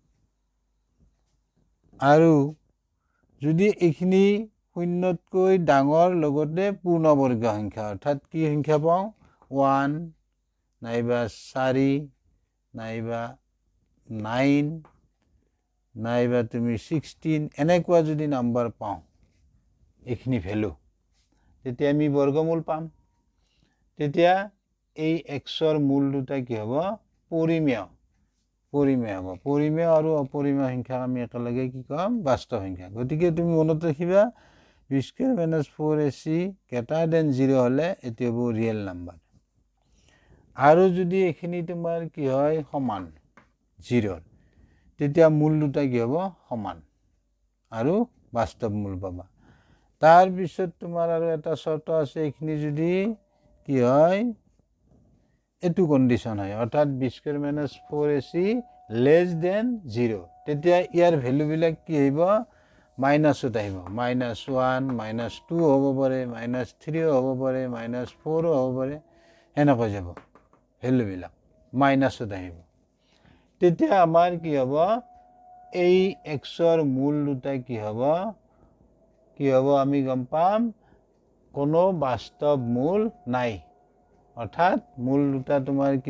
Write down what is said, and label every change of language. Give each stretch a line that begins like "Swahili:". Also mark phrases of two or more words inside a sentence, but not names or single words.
Assamese: আৰু যদি ইখিনি শূন্যতকৈ ডাঙৰ লগতে পূৰ্ণবৰ্গ সংখ্যা অৰ্থাৎ কি সংখ্যা পাওঁ 1 নাইবা 4 নাইবা 9 নাইবা তুমি 16 এনেকুৱা যদি নাম্বাৰ পাওঁ এখিনি ভ্যালু তেতিয়া আমি বৰ্গমূল পাম তেতিয়া এই xৰ মূল দুটা কি হ'ব পৰিমেয় হ'ব পৰিমেয় আৰু অপৰিমেয় সংখ্যাক আমি একেলগে কি কম বাস্তৱ সংখ্যা গতিকে তুমি মনত ৰাখিবা
English: b square minus 4ac greater than 0
Assamese: হলে এটি হ'ব
English: real number
Assamese: আৰু যদি এখিনি তোমাৰ কি হয় সমান 0 তেতিয়া মূল দুটা কি হ'ব সমান আৰু বাস্তৱ মূল পাবা তাৰ পিছত তোমাৰ আৰু এটা শৰ্ত আছে এখিনি যদি কি হয় এটু কন্ডিশন হয় অৰ্থাৎ
English: b square minus 4ac less than 0
Assamese: তেতিয়া ইয়াৰ ভ্যালু বিলাক কি হইব মাইনাসত আহিব -1 -2 হ'ব পাৰে -3 হ'ব পাৰে -4 হ'ব পাৰে এনেকৈ যাব ভ্যালু বিলাক মাইনাসত আহিব তেতিয়া আমাৰ কি হ'ব এই xৰ মূল দুটা কি হ'ব আমি গম পাম কোনো বাস্তৱ মূল নাই অৰ্থাৎ মূল দুটা তোমাৰ কি